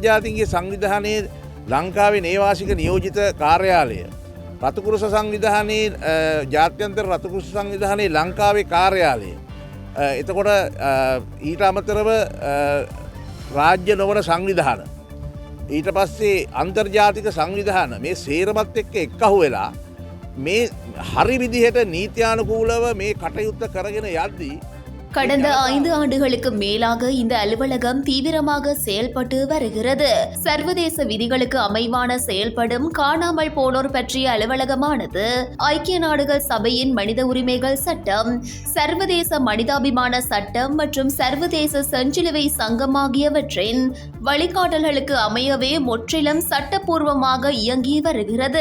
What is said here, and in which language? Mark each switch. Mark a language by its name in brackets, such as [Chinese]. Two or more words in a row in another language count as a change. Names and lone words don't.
[Sinhala] ජාතීන්ගේ සංවිධානයේ ලංකාවේ නේවාසික නියෝජිත කාර්යාලය, රතුකුරුස සංවිධානයේ ජාත්‍යන්තර රතුකුරුස සංවිධානයේ ලංකාවේ කාර්යාලය, එතකොට ඊට අමතරව රාජ්‍ය නොවන සංවිධාන, ඊට පස්සේ අන්තර්ජාතික සංවිධාන, මේ සේරමත් එක්ක එක්කහු වෙලා මේ හරි විදිහට නීත්‍යානුකූලව මේ කටයුත්ත කරගෙන යද්දී [Tamil] கடந்த 5 ஆண்டுகளுக்கு மேலாக இந்த அலுவலகம் தீவிரமாக செயல்பட்டு வருகிறது. சர்வதேச விதிகளுக்கு அமைவான செயல்படும் காணாமல் போனோர் பற்றிய அலுவலகமானது ஐக்கிய நாடுகள் சபையின் மனித உரிமைகள் சட்டம், சர்வதேச மனிதாபிமான சட்டம் மற்றும் சர்வதேச செஞ்சிலுவை சங்கம் ஆகியவற்றின் வழிகாட்டல்களுக்கு அமையவே முற்றிலும் சட்டப்பூர்வமாக இயங்கி வருகிறது.